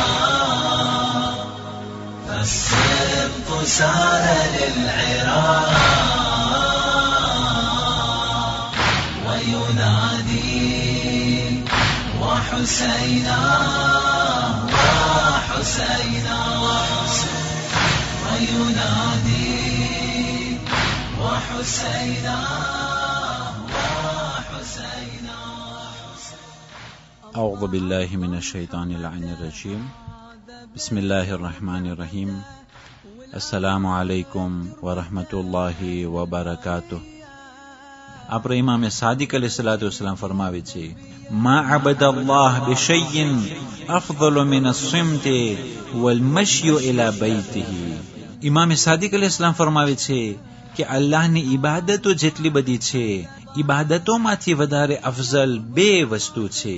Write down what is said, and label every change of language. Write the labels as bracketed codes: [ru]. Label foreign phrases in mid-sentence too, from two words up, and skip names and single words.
[ar] فالسبط سار للعراق وينادي وحسينا وحسينا وينادي وحسينا وحسينا. أعوذ بالله من الشيطان اللعين الرجيم. بسم الله الرحمن الرحيم. السلام عليكم ورحمة الله وبركاته. આપણે ઇમામે સાદિક عليه الصلاة والسلام [gu] ફરમાવે છે, [ar] ما عبد الله بشيء أفضل من الصمت والمشي إلى بيته. [gu] ઇમામે સાદિક અલૈહિસ્સલામ ફરમાવે છે કે અલ્લાહની ઇબાદતો જેટલી બધી છે, ઇબાદતોમાંથી વધારે અફઝલ બે વસ્તુ છે.